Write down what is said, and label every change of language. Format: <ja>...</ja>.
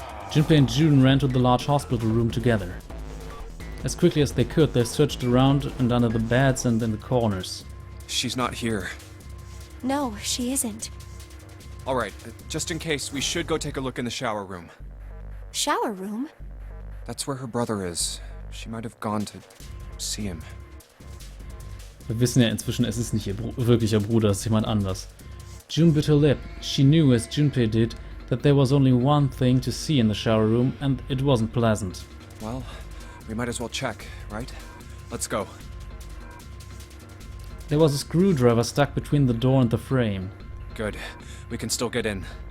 <en>Junpei and June ran to the large hospital room together. As quickly as they could, they searched around and under the beds and in the corners. She's not here. No, she isn't. Alright, just in case, we should go take a look in the shower room. Shower room? That's where her brother is. She might have gone to see him.</en> <de>Wir wissen ja inzwischen, es ist nicht ihr wirklicher Bruder, es ist jemand anders.</de> <en>June bit her lip. She knew, as Junpei did, that there was only one thing to see in the shower room, and it wasn't pleasant. Well, we might as well check, right? Let's go. There was a screwdriver stuck between the door and the frame. Good. We can still get in.</en>